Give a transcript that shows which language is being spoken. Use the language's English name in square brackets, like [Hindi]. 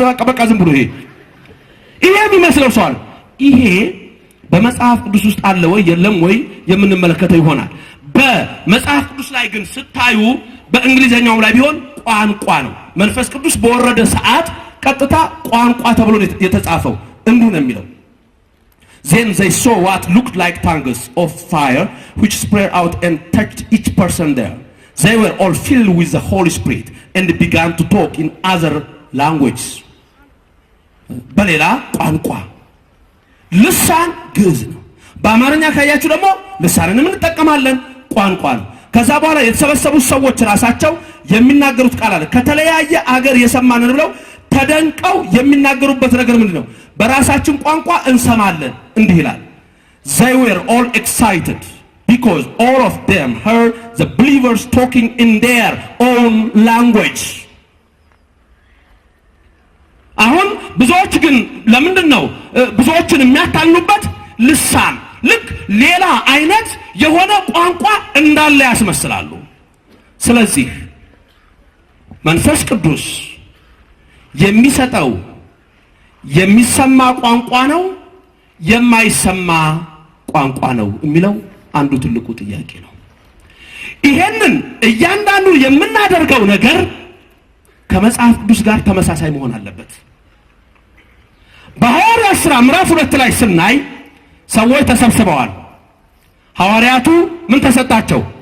[Amharic] በቃ ዝም ብሎ ይሄ የሚመስለው ሰው አለ። ይሄ በመጽሐፍ ቅዱስ ውስጥ አለ ወይ የለም ወይ የምንመለከተው ይሆናል። በመጽሐፍ ቅዱስ ላይ ግን ስታዩ በእንግሊዘኛው ላይ ቢሆን ቋንቋ ነው። መንፈስ ቅዱስ በወረደ ሰዓት ቀጥታ ቋንቋ ተብሎ የተጻፈው እንዲሁ ነው የሚለው። [English] Then they saw what looked like tongues of fire which spread out and touched each person there. They were all filled with the Holy Spirit and began to talk in other languages. [Amharic] በሌላ ቋንቋ ልሳን ግዕዝ ነው። በአማርኛ ካያችሁ ደግሞ ልሳንን እንጠቀማለን ቋንቋ ነው። ከዛ በኋላ የተሰበሰቡ ሰዎች ራሳቸው የሚናገሩት ቃል አለ። ከተለያየ አገር የሰማንን ብለው ተደንቀው የሚናገሩበት ነገር ምንድነው? በራሳችን ቋንቋ እንሰማለን። እንዲህ ይላል [English] They were all excited because all of them heard the believers talking in their own language. [Amharic] አሁን ብዙዎች ግን ለምንድነው ብዙዎችን የሚያታሉበት ልሳን ልክ ሌላ አይነት የሆነ ቋንቋ እንዳለ ያስመስላሉ። ስለዚህ መንፈስ ቅዱስ የሚሰጠው የሚሰማ ቋንቋ ነው የማይሰማ ቋንቋ ነው የሚለው አንዱ ትልቁ ጥያቄ ነው። ይሄንን እያንዳንዱ የምናደርገው ነገር ከመጽሐፍ ቅዱስ ጋር ተመሳሳይ መሆን አለበት። በሐዋርያት ሥራ ምዕራፍ 2 ላይ ስናይ ሰዎች ተሰብስበዋል። ሐዋርያቱ ምን ተሰጣቸው?